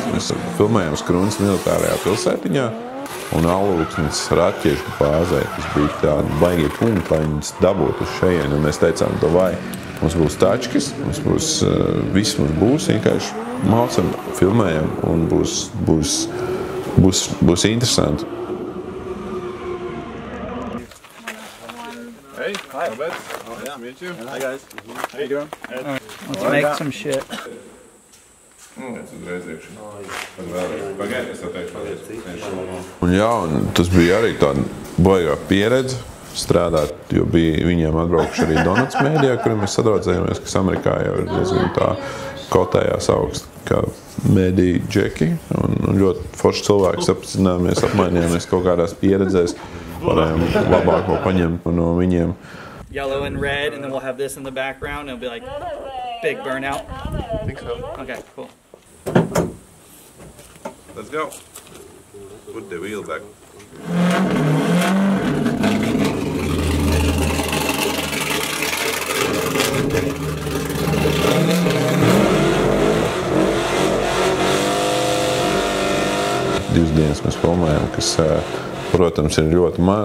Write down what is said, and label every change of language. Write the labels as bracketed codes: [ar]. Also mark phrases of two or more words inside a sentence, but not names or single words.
[lv] Mēs filmējām Skrunas militārajā pilsētiņā un Alūksnes raķešu bāzē. Tas bija tādi baigie punkti, lai viņus dabūtu uz šeit. Un mēs teicām, vai mums būs tačkis, viss mums būs, vienkārši mācam, filmējam un būs interesanti. [en] Hey, hi. Robert. Nice to meet you. Hi guys. How you doing? Let's make some shit. [lv] Es uzreiz iekšu. Pagaidi, es teikšu. Un jā, un tas bija arī tāda baigā pieredze strādāt, jo bija viņiem atbraukuši arī Donuts Media, kuriem mēs sadraudzējāmies, kas Amerikā jau ir diezgan tā kotējās augst kā mediju džeki. Un ļoti forši cilvēki sapazināmies, apmainījāmies kaut kādās pieredzēs, varējām labāko paņemt no viņiem. [en] Yellow and red, and then we'll have this in the background. It'll be like big burnout. I think so. Okay, cool. Let's go. Put the wheel back. [lv] Divas dienas mēs filmējām, kas, protams, ir ļoti maz.